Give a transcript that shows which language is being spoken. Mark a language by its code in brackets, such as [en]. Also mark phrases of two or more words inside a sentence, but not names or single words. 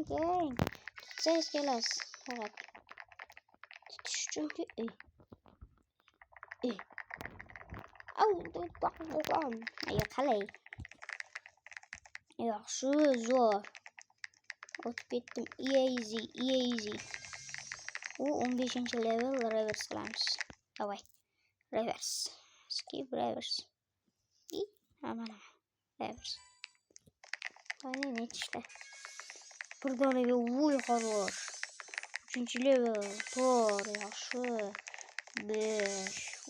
[uz] Tutsangiz kelasiz. Faqat tutish uchunki qalay. Yaxshi, zo'r. O'tib ketdim. Easy. 15 level reverse qilamiz. Davay. [en] Reverse. Skip reverse. Mana. [uz] Reverse. Qani nechta? Bir donaga xarosh. 3 level. 4 yaxshi. 5.